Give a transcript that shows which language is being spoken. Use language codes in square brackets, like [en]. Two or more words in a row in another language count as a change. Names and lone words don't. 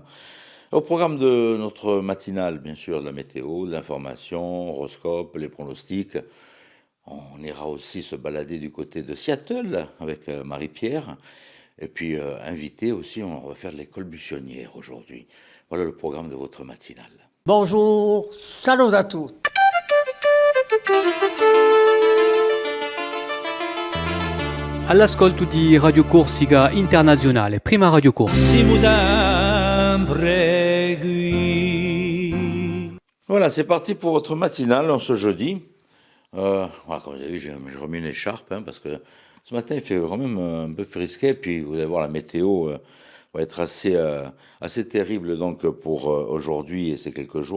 [fr] Au programme de notre matinale, bien sûr, de la météo, de l'information, horoscope, les pronostics. On ira aussi se balader du côté de Seattle avec Marie-Pierre. Et puis, invité aussi, on va faire de l'école buissonnière aujourd'hui. Voilà le programme de votre matinale. Bonjour, salut à tous. [it] All'ascolto di Radio Corsica Internazionale, prima Radio Corsica. Siamo sempre qui. [fr] Voilà, c'est parti pour votre matinale en ce jeudi. Voilà, comme vous avez vu, j'ai remis une écharpe parce que ce matin il fait quand même un peu frisquet. Puis vous allez voir, la météo va être assez terrible donc pour aujourd'hui et ces quelques jours.